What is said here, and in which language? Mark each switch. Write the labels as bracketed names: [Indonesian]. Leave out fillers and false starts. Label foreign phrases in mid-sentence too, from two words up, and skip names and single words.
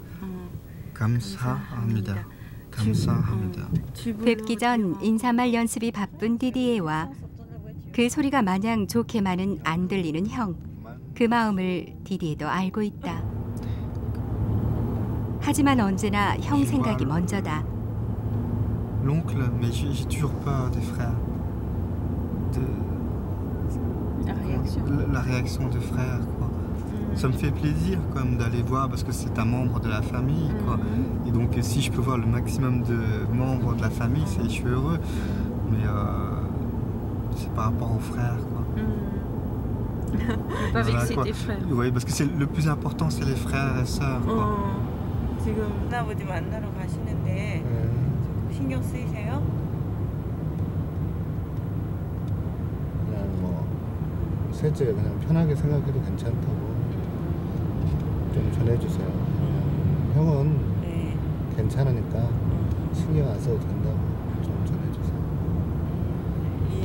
[Korean] 감사합니다. 감사합니다. 뵙기 전 인사말 연습이 바쁜 디디에와 그 소리가 마냥 좋게만은 안 들리는 형. 그 마음을 디디에도 알고 있다. 하지만 언제나 형 생각이 먼저다. [French] L'oncle, mais j'ai toujours peur des frères. La réaction des frères, quoi. Ça me fait plaisir comme d'aller voir parce que c'est un membre de la famille, quoi. Et donc si je peux voir le maximum de membres de la famille, je suis heureux. Mais c'est par rapport aux frères, quoi. Pas Voilà, vexer quoi. tes frères. Oui, parce que le plus important, c'est les frères et sœurs, quoi. [Korean] 지금 아버지 만나러 가시는데 신경 쓰이세요? 그냥 뭐 셋째 그냥 편하게 생각해도 괜찮다고 좀 전해주세요. 형은 괜찮으니까 신경 안 써도 된다고 좀 전해주세요.